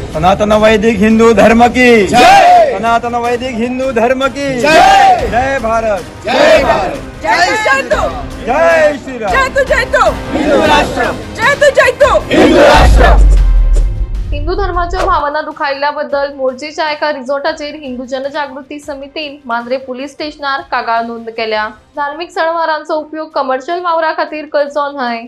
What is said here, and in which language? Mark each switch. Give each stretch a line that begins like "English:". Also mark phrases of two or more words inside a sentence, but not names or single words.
Hindi: सनातन वैदिक हिंदू धर्म की जय। सनातन वैदिक हिंदू धर्म की जय। जय भारत, जय भारत, जय जयतो, जय श्रीराम, जयतो हिंदू राष्ट्र, जयतो हिंदू राष्ट्र।
Konkani: हिंदू धर्माच्या भावना दुखायल्याबद्दल मोर्जेच्या एका रिसॉर्टाचेर हिंदू जनजागृती समितीन मांद्रे पोलीस स्टेशनार कागाळ नोंद केल्या। धार्मिक सणवारांचो उपयोग कमर्शियल वावरा खातीर करचो न्हय।